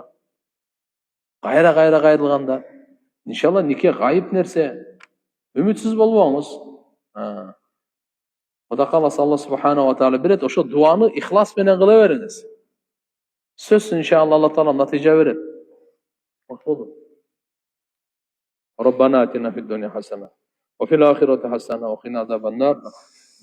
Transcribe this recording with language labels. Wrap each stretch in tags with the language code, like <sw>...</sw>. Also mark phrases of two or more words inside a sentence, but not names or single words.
<ky>Кайра кайрылгандар. Иншалла нике гайып нерсе. Үмүтсүз болбоңуз. Кудай кааласа</ky> <ar>الله سبحانه وتعالى</ar> <ky>берет, ошо дуаны ихлас менен кыла бериңиз. Сөзсүз иншалла Алла Таала натыйжа берет.</ky> <tr>Hoş bulduk.</tr> <ar>ربنا آتنا في الدنيا حسنة وفي الآخرة حسنة وقنا عذاب النار</ar>